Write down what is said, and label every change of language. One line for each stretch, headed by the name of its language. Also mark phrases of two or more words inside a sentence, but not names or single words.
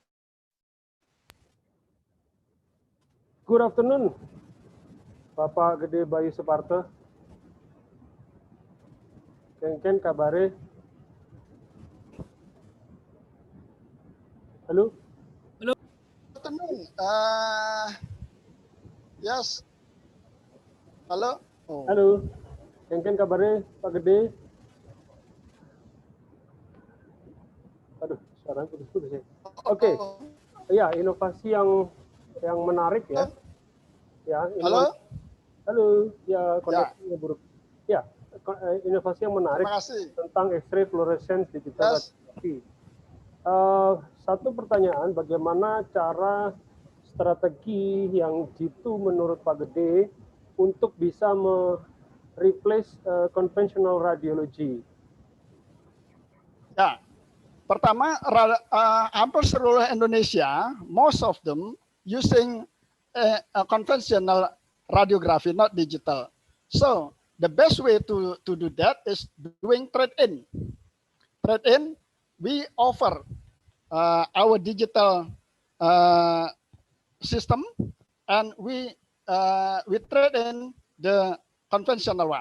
English: Good afternoon,
Indonesian: Bapak Gede Bayu Suparto.
Balinese: Kengken kabare.
Indonesian: Halo. Halo.
English: Good afternoon. Yes.
Indonesian: Halo. Oh. Halo.
Balinese: Kengken kabare, Pak Gede.
Indonesian: Aduh, suaranya putus-putus ya. Oke. Ya, inovasi yang menarik ya. Ya, Halo. Halo. Ya, koneksinya buruk. Ya, inovasi yang menarik tentang
English: X-ray fluorescence digital radiography.
Indonesian: Satu pertanyaan, bagaimana cara strategi yang jitu menurut Pak Gede untuk bisa
English: replace conventional radiology?
Indonesian: Ya, pertama, hampir seluruh Indonesia,
English: most of them using a conventional radiography, not digital. So the best way to do that is doing trade-in. Trade-in, we offer our digital system, and we trade in the conventional one.